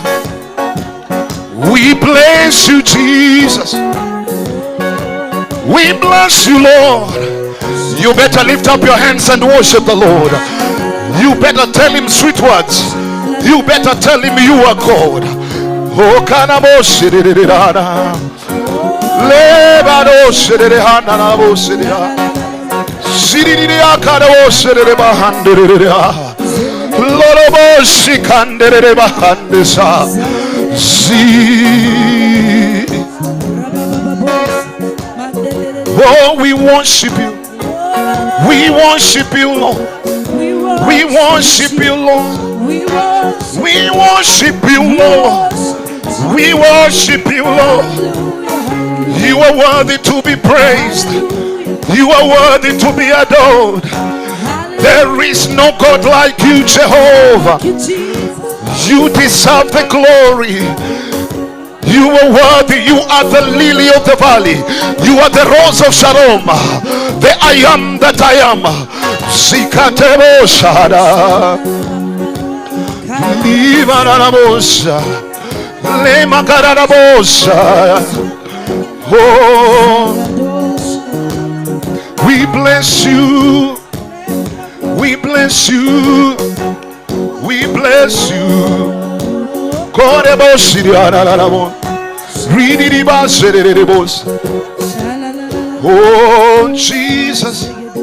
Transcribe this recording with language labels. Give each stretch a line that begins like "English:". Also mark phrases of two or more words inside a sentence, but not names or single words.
English: We bless you, Jesus. We bless you, Lord. You better lift up your hands and worship the Lord. You better tell him sweet words. You better tell him you are God. Oh, kanabo shirirana. Lebado shirirana nabo shirira. Shiriria kanabo shirira handiriria. Lorobo shikandere bahandisa. Oh, we worship you. We worship you, Lord. We worship you, Lord. We worship you, Lord. We worship you, Lord. You are worthy to be praised. You are worthy to be adored. There is no God like you, Jehovah. You deserve the glory. You are worthy. You are the lily of the valley. You are the rose of Shalom. The I am that I am. Sikatebo shada. Libananabosa. Lemakaranabosa. Oh, we bless you. We bless you. We bless you. Oh, Jesus.